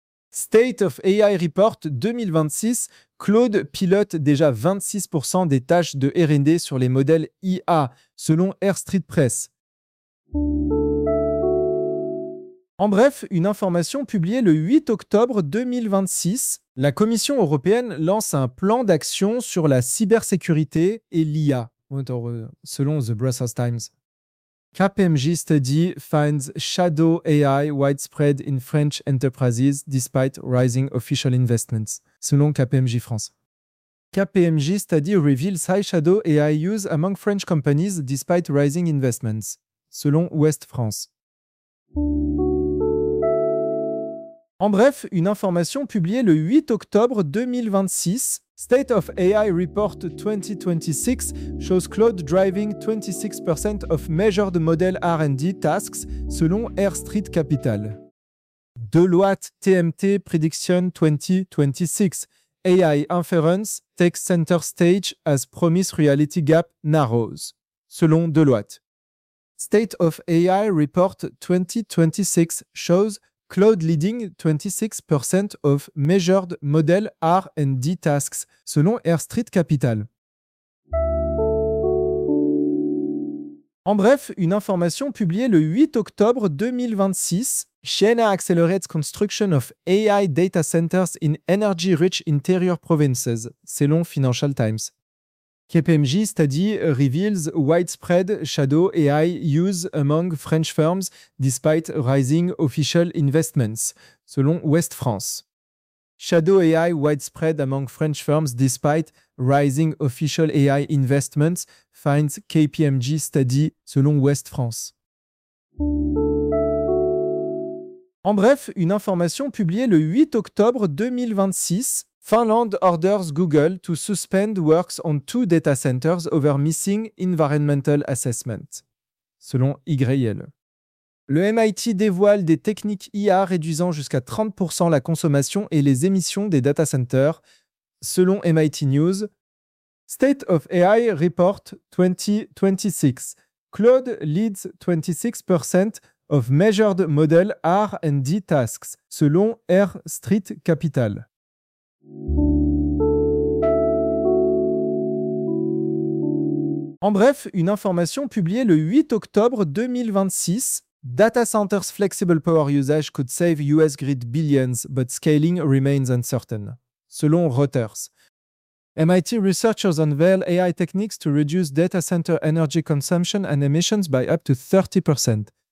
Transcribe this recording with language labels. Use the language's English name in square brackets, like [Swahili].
[French] State of AI Report 2026, Claude pilote déjà 26% des tâches de R&D sur les modèles IA, selon Air Street Press. En bref, une information publiée le 8 octobre 2026, la Commission européenne lance un plan d'action sur la cybersécurité et l'IA. Selon The Brussels Times. [English] KPMG study finds shadow AI widespread in French enterprises despite rising official investments. Selon KPMG France. KPMG study reveals high shadow AI use among French companies despite rising investments. [French] Selon Ouest France. En bref, une information publiée le 8 octobre 2026, [English] State of AI Report 2026 shows Claude driving 26% of measured model R&D tasks, selon Air Street Capital. Deloitte TMT Prediction 2026, AI Inference takes center stage as promised reality gap narrows, selon Deloitte. State of AI Report 2026 shows Cloud leading 26% of measured model R&D tasks, selon Air Street Capital. [French] En bref, une information publiée le 8 octobre 2026. [English] Siena accelerates construction of AI data centers in energy-rich interior provinces, selon Financial Times. KPMG study reveals widespread shadow AI use among French firms despite rising official investments, selon Ouest France. Shadow AI widespread among French firms despite rising official AI investments, finds KPMG study, selon Ouest France. [French] En bref, une information publiée le 8 octobre 2026. [English] Finland orders Google to suspend works on two data centers over missing environmental assessment, selon YL. [French] Le MIT dévoile des techniques IA réduisant jusqu'à 30% la consommation et les émissions des data centers, selon MIT News. [English] State of AI Report 2026. Claude leads 26% of measured model R&D tasks, selon Air Street Capital. [French] En bref, une information publiée le 8 octobre 2026. [English] Data centers' flexible power usage could save US grid billions, but scaling remains uncertain. Selon Reuters, MIT researchers unveil AI techniques to reduce data center energy consumption and emissions by up to 30%.